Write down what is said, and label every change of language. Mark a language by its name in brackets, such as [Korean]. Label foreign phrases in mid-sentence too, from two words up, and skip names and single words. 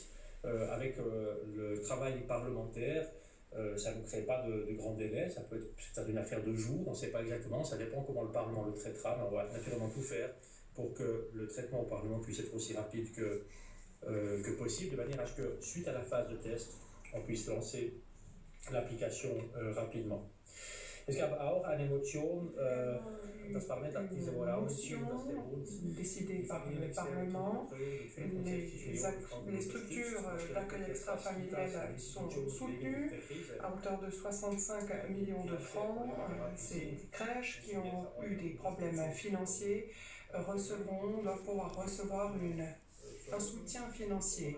[French] Avec le travail parlementaire, ça ne crée pas de grands délais, ça peut être peut-être une affaire de jours, on ne sait pas exactement, ça dépend comment le Parlement le traitera, mais on va naturellement tout faire pour que le traitement au Parlement puisse être aussi rapide que possible, de manière à ce que, suite à la phase de test, on puisse lancer l'application rapidement. [German] Es gab auch eine Motion, das Parlament hat diese Woche auch entschieden, dass der Bund [French] décidé par le Parlement. Les structures d'accueil extra-familial sont soutenues à hauteur de 65 millions de francs. Ces crèches qui ont eu des problèmes financiers doivent pouvoir recevoir un soutien financier.